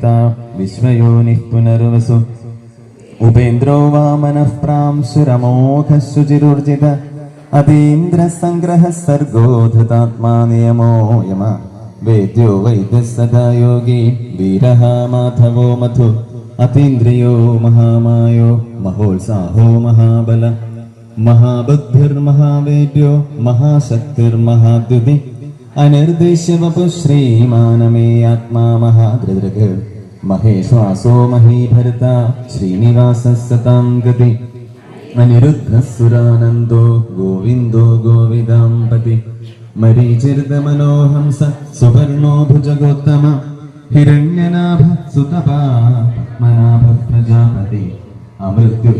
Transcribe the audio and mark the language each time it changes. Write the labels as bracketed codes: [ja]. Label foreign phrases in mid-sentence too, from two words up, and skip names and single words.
[sa] വിശ്വയോനിഃ പുനർവസു ഉപേന്ദ്രോ വാമനഃ പ്രാംശുരമോഘഃ ശുചിരുർജിത അതീന്ദ്രസംഗ്രഹഃ സർഗോധതാത്മാ നിയമോ യമ വേദ്യോ വൈദ്യഃ സദാ യോഗി വീരഃ മാധവോ മധു അതീന്ദ്രിയോ മഹാമായോ മഹോത്സാഹോ മഹാബല महाबुद्धिर्महावेद्यो महाशक्तिर्महाद्युति अनिर्देश्यवपु श्रीमानमे आत्मा महादृदृक् महेश्वासो महीभर्ता श्रीनिवासः सतां गति अनिरुद्धसुरानन्दो गोविन्दो गोविदाम्पति मरीचिर्दमनोहंस सुवर्णो भुजगोत्तम हिरण्यनाभ सुतपा पद्मनाभ प्रजापति अमृत्युः